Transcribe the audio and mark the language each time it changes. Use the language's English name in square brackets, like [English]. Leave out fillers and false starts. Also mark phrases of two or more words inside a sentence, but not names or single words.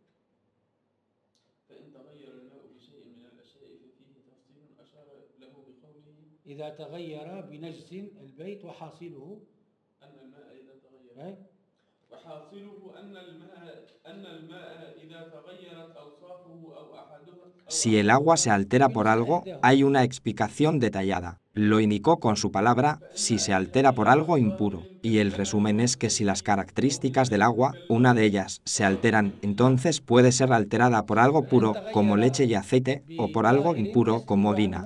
[Arabic] فإن تغير الماء بشيء من الأشياء ففيه تفصيل أشار له بقوله إذا تغير بنجس البيت وحاصله أن الماء إذا تغير وحاصله أن الماء إذا تغيرت أوصافه أو أحدها. [Spanish] Si el agua se altera por algo, hay una explicación detallada. Lo indicó con su palabra, si se altera por algo impuro. Y el resumen es que si las características del agua, una de ellas, se alteran, entonces puede ser alterada por algo puro, como leche y aceite, o por algo impuro, como orina.